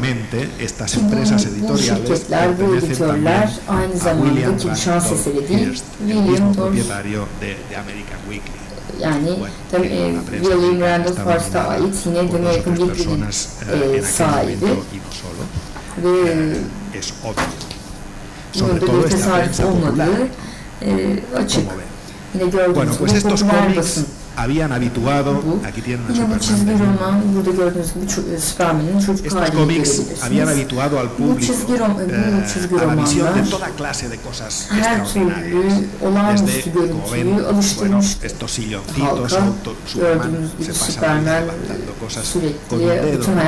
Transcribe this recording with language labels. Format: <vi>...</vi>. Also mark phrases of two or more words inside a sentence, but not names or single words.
<tr>Bu şirketler, bu editörler aynı zamanda ki şans eseri değil, William Dors yani William Randolph Hearst'a ait yine The American Weekly'nin sahibi ve bunun da bir tesadüf olmadığı açık. Yine gördüğünüz gibi popüler basın</tr> <es>habían habituado, aquí tienen a estos cómics habían habituado al público a la visión de toda clase de cosas extraordinarias, desde, como ven, bueno, estos silloncitos, Superman se pasa levantando cosas con un dedo,</es>